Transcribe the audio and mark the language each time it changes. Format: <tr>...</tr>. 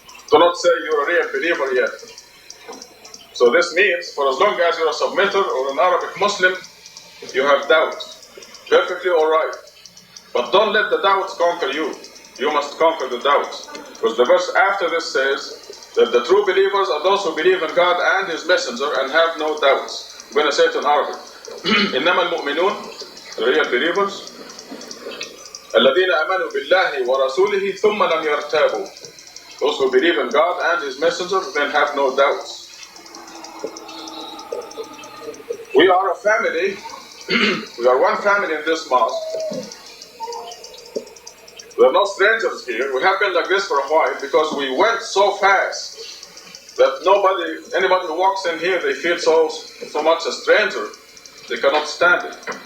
<en>do not say you're a real believer yet. So this means, for as long as you're a submitter or an Arabic Muslim, you have doubts. Perfectly all right. But don't let the doubts conquer you. You must conquer the doubts. Because the verse after this says that the true believers are those who believe in God and His Messenger and have no doubts. I'm going to say it in Arabic.</en> <ar>إنما المؤمنون,</ar> <en>the real believers,</en> <ar>الذين آمنوا بالله ورسوله ثم لم يرتابوا.</ar> <en>Those who believe in God and His Messenger then have no doubts. We are a family. We are one family in this mosque. We are no strangers here. We have been like this for a while because we went so fast that anybody who walks in here, they feel so much a stranger, they cannot stand it.</en>